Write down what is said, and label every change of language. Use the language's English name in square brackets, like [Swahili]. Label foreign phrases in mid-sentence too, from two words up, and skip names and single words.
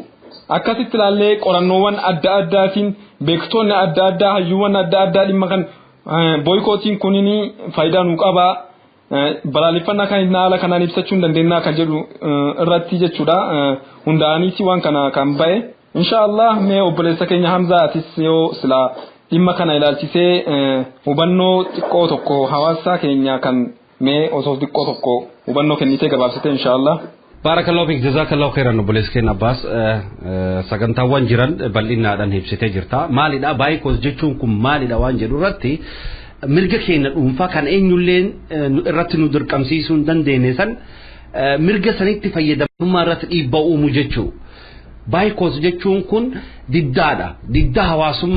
[Oromo] Akkasitti ilaallee qorannoowwan adda addaatiin beektoonni adda addaa hayyuuwwan adda addaa dhimma kan boykootiin kunini faayidaa nuu qabaa balaaleffannaa kan hin haala kanaan ibsachuu dandeenya kan jedhu irratti jechuudha. Hundaa'aniiti waan kana kan ba'e. Inshallah mee obboleessa keenya Hamzaa atis yoo silaa dhimma kana ilaalchisee hubannoo xiqqoo tokko hawaasa keenya kan mee osoo xiqqoo tokko hubannoo kennitee gabaabsite inshallah. [Arabic] بارك الله فيك جزاك الله خيرا [Oromo] obboleessa keenya Abbaas sagantaawwan jiran bal'inaadhaan ibsitee jirta. Maalidha boykoot jechuun kun maalidha waan jedhu irratti mirga keenya dhuunfaa kan eenyulleen irratti nu dirqamsiisuu hin dandeenye san mirga sanitti fayyadamummaa irratti dhiibbaa uumu jechuu baayikoos jechuun kun diddaa hawaasummaa